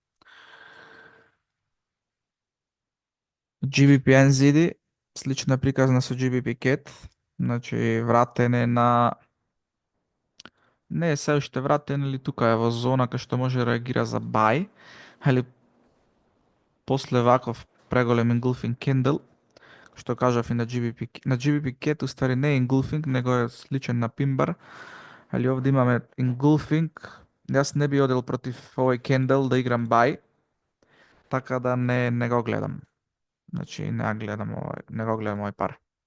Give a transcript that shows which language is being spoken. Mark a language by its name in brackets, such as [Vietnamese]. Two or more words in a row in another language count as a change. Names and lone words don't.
[Macedonian] GBP NZD, слична приказна со GBP CAD, значи вратен е на... Не е се уште вратен, или тука е во зона кај што може да реагира за buy, али после ваков преголем [English] engulfing candle, [Macedonian] што кажав и на GBP CAD, уствари не е engulfing, него е сличен на пимбар, али овде имаме engulfing. Јас не би одел против овој candle да играм buy, така да не го гледам. Значи не го гледам овој пар.